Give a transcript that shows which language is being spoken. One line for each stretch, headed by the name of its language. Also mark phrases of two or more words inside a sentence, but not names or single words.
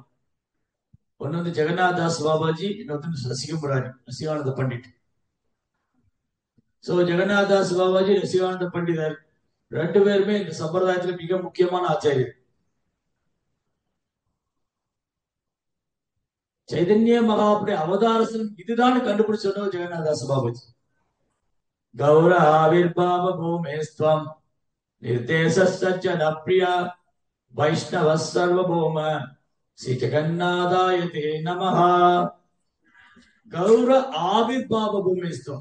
Tamil: ஒன்னு ஜெகநாத் தாஸ் பாபாஜி, இன்னொரு ரசிகமுராரி ரசிகானந்த பண்டிட். சோ ஜெகநாத் தாஸ் பாபாஜி, ரசிகானந்த பண்டிதர் 2 பேருமே இந்த சம்பிரதாயத்துல மிக முக்கியமான ஆச்சாரியர். చైతన్య మహాపురి అవతారస్థలం இதுதான் கண்டுபிடிச்சோம் ஜெகநாதாஸ் பாபாஜி.
Sanskrit: गौर आविर्भाव भूमेस्त्वं निर्देश सज्जन प्रिया वैष्णव सार्वभौम श्री जगन्नाथाय ते नमः. गौर आविर्भाव भूमेस्त्वं.